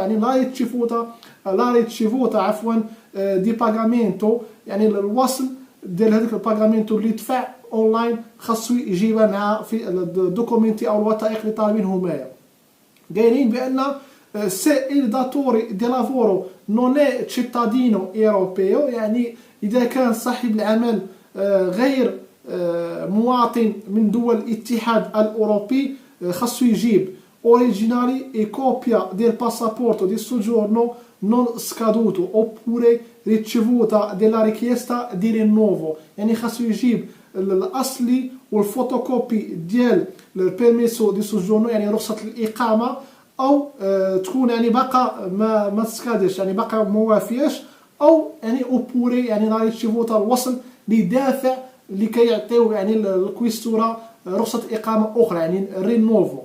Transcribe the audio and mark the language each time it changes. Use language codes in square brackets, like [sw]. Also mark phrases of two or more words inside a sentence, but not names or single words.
[ar] يعني [it] la ricevuta [ar] عفوا [it] di pagamento, [ar] يعني الوصل ديال هذيك الباغامينتو اللي دفع اونلاين خاصو يجيبها معها في الدوكومنتي او الوثائق اللي طالبين همايا. قايلين بان [it] سي il datore di lavoro non è cittadino europeo، [ar] يعني اذا كان صاحب العمل غير مواطن من دول الاتحاد الاوروبي خاصو يجيب [it] originale e copia [ar] ديال [it] passaporto di soggiorno non scaduto oppure ricevuta della richiesta di rinnovo. [ar] يعني خاصو يجيب الاصلي والفوتوكوبي ديال [it] il permesso di soggiorno, [ar] يعني رخصه الاقامه، او تكون يعني باقا ما تسكادش، يعني باقا موافياش، او يعني اوبوري يعني [it] la ricevuta [ar] الوصل لدافع لكي يعطيو يعني الكويستورا رخصه اقامه اخرى، يعني رينوفو.